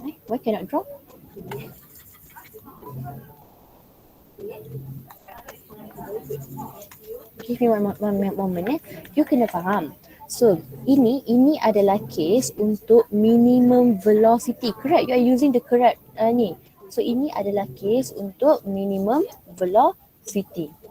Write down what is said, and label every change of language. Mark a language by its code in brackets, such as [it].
[en] Why cannot draw? Give me one moment. You [ms] kena faham. So, ini adalah case untuk minimum velocity. [en] Correct, you are using the correct ni. [ms] So, ini adalah case untuk minimum velocity.